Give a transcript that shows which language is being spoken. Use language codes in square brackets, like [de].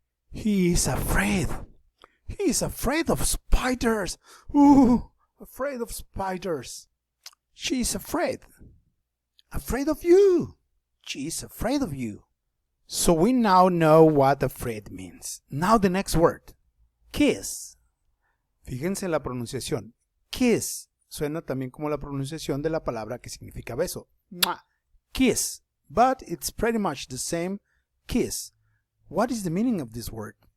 [en] He is afraid. He is afraid of spiders. Ooh, afraid of spiders. She is afraid. Afraid of you. She is afraid of you. So we now know what afraid means. Now the next word. Kiss. [es] Fíjense en la pronunciación. Kiss suena también como la pronunciación de la palabra que significa beso. [en] Kiss. But it's pretty much the same. Kiss. What is the meaning of this word?